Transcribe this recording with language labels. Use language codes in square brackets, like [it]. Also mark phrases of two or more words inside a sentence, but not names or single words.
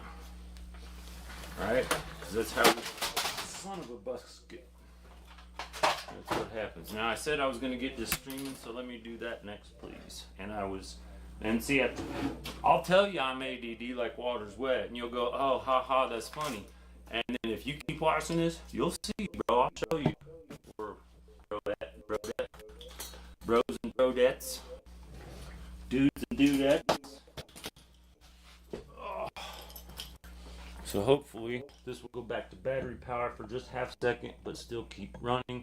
[en] Alright? Because that's how we, son of a busket. That's what happens. Now I said I was going to get this streaming, so let me do that next, please. And I was, and see, I'll tell you I'm ADD like water's wet, and you'll go, oh, ha ha, that's funny. And then if you keep watching this, you'll see, bro. I'll show you. Or bros and brodettes, dudes and dudettes. Oh. So hopefully this will go back to battery power for just half a second, but still keep running.